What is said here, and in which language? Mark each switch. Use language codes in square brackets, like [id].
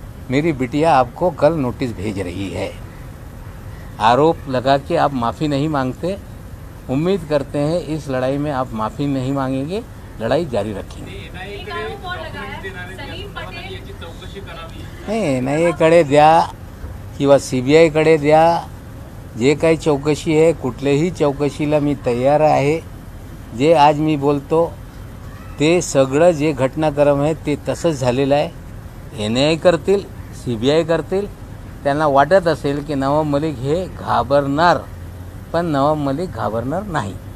[hi] मेरी बिटिया आपको कल नोटिस भेज रही है. आरोप लगा के आप माफ़ी नहीं मांगते. उम्मीद करते हैं इस लड़ाई में आप माफ़ी नहीं मांगेंगे, लड़ाई जारी रखेंगे. [mr] नाही NIA-कडे द्या किंवा CBI-कडे द्या. जे काही चौकशी आहे कुठल्याही चौकशीला मी तयार आहे. जे आज मी बोलतो ते सगळं जे घटनाक्रम आहे ते तसंच झालेलं आहे. NIA करतील, CBI करतील. त्यांना वाटत असेल की नवाब मलिक हे घाबरणार, पण नवाब मलिक घाबरणार नाही.